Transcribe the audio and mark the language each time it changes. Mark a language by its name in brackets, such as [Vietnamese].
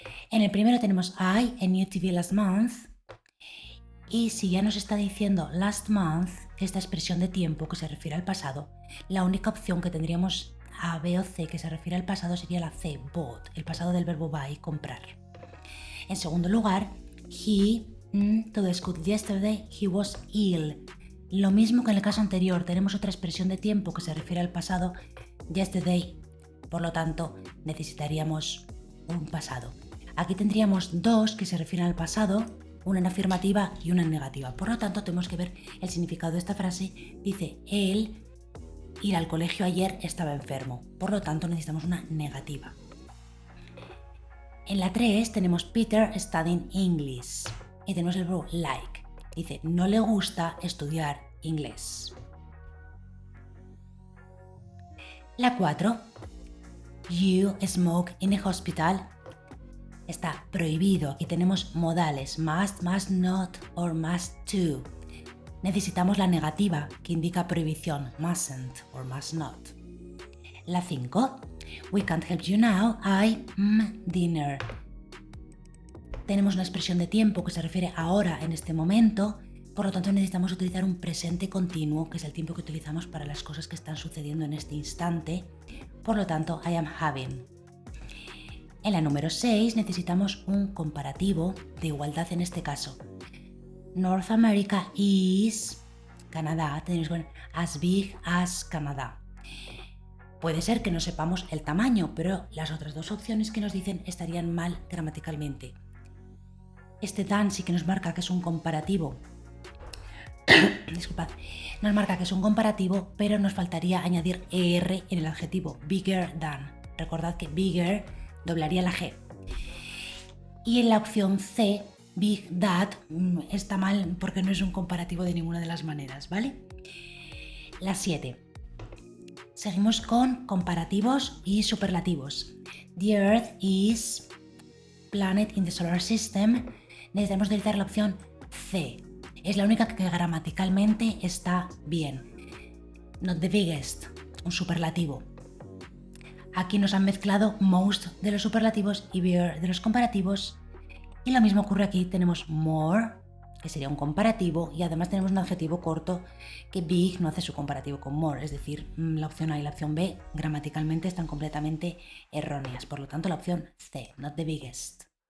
[Spanish] En el primero tenemos [English] I, a new TV last month, [Spanish] y si ya nos está diciendo last month, esta expresión de tiempo que se refiere al pasado, la única opción que tendríamos A, B o C que se refiere al pasado sería la C, bought, el pasado del verbo buy, comprar. En segundo lugar, [English] he to the school yesterday, he was ill. [Spanish] Lo mismo que en el caso anterior, tenemos otra expresión de tiempo que se refiere al pasado, yesterday, por lo tanto necesitaríamos un pasado. Aquí tendríamos dos que se refieren al pasado, una en afirmativa y una en negativa. Por lo tanto, tenemos que ver el significado de esta frase. Dice, él ir al colegio ayer estaba enfermo. Por lo tanto, necesitamos una negativa. En la 3 tenemos [English] Peter studying English. [Spanish] Y tenemos el verbo like. Dice, no le gusta estudiar inglés. La 4, [English] you smoke in a hospital. [Spanish] Está prohibido. Aquí tenemos modales, must, must not or must to. Necesitamos la negativa que indica prohibición, mustn't or must not. La 5, [English] we can't help you now, dinner. [Spanish] Tenemos una expresión de tiempo que se refiere a ahora, en este momento, por lo tanto necesitamos utilizar un presente continuo, que es el tiempo que utilizamos para las cosas que están sucediendo en este instante, por lo tanto, [English] I am having. [Spanish] En la número 6 necesitamos un comparativo de igualdad en este caso. [English] North America is Canadá, [Spanish] tenemos que poner [English] as big as Canadá. [Spanish] Puede ser que no sepamos el tamaño, pero las otras dos opciones que nos dicen estarían mal gramaticalmente. Este than sí que nos marca que es un comparativo. Disculpad, nos marca que es un comparativo, pero nos faltaría añadir ER en el adjetivo bigger than. Recordad que bigger doblaría la G. Y en la opción C, big that, está mal porque no es un comparativo de ninguna de las maneras, ¿vale? La 7. Seguimos con comparativos y superlativos. [English] The Earth is planet in the solar system. [Spanish] Necesitamos utilizar la opción C. Es la única que gramaticalmente está bien. [English] Not the biggest, [Spanish] un superlativo. Aquí nos han mezclado most de los superlativos y bigger de los comparativos. Y lo mismo ocurre aquí, tenemos more, que sería un comparativo, y además tenemos un adjetivo corto que big no hace su comparativo con more, es decir, la opción A y la opción B gramaticalmente están completamente erróneas, por lo tanto la opción C, [English] not the biggest.